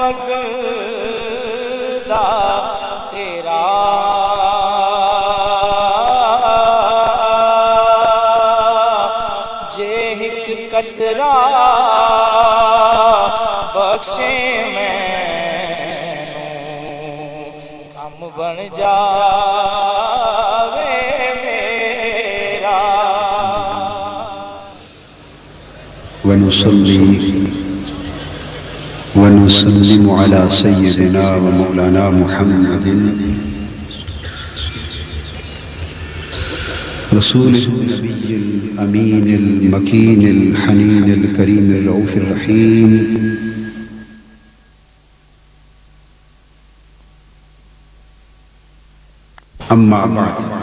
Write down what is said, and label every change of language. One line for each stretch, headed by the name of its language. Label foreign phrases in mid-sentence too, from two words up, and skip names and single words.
Punjabi: وگدا تیرا جے ہک قطرہ بخشے مینوں کم بن جاوے میرا
Arabic: ونسلم على سيدنا ومولانا محمد رسوله النبي الأمين المكين الحنين الكريم الرؤوف الرحيم أما بعد